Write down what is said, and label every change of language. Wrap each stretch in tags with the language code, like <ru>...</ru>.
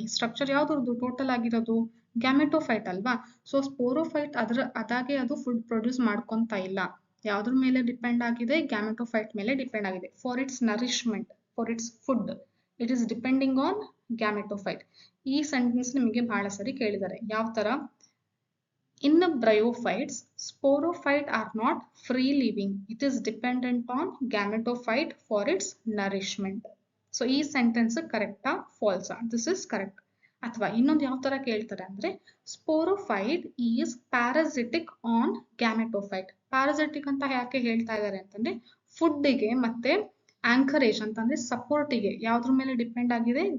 <kn>ಈ structure ಯಾವ್ದ್ರದ್ದು total ಆಗಿರೋದು? Gametophyte ಅಲ್ವಾ? ಸೊ ಸ್ಪೋರೋಫೈಟ್ ಅದಾಗೆ ಅದು ಫುಡ್ ಪ್ರೊಡ್ಯೂಸ್ ಮಾಡ್ಕೊಂತ ಇಲ್ಲ. ಯಾವ್ದ್ರ ಮೇಲೆ ಡಿಪೆಂಡ್ ಆಗಿದೆ? ಗ್ಯಾಮೆಟೋಫೈಟ್ ಮೇಲೆ ಡಿಪೆಂಡ್ ಆಗಿದೆ.</kn> <en>For its nourishment, for its food, it is depending on gametophyte.</en> <kn>ಈ ಸೆಂಟೆನ್ಸ್ ನಿಮಗೆ ಬಹಳ ಸರಿ ಕೇಳಿದ್ದಾರೆ. ಯಾವ ತರ?</kn> <en>In the bryophytes, sporophyte are not free living. It is dependent on gametophyte for its nourishment.</en> <kn>So ಈ ಸೆಂಟೆನ್ಸ್ ಕರೆಕ್ಟಾ ಫಾಲ್ಸಾ?</kn> <en>This is correct.</en> <kn>ಅಥವಾ ಇನ್ನೊಂದು ಯಾವ ತರ ಕೇಳ್ತಾರೆ ಅಂದ್ರೆ,</kn> <en>Sporophyte is parasitic on gametophyte.</en> <kn>Parasitic ಅಂತ ಯಾಕೆ ಹೇಳ್ತಾ ಇದ್ದಾರೆ ಅಂತಂದ್ರೆ, ಫುಡ್ಡಿಗೆ ಮತ್ತೆ ಆಂಕರೇಜ್ ಅಂತಂದ್ರೆ ಸಪೋರ್ಟಿಗೆ ಯಾವ್ದ್ರ ಮೇಲೆ ಡಿಪೆಂಡ್ ಆಗಿದೆ?</kn>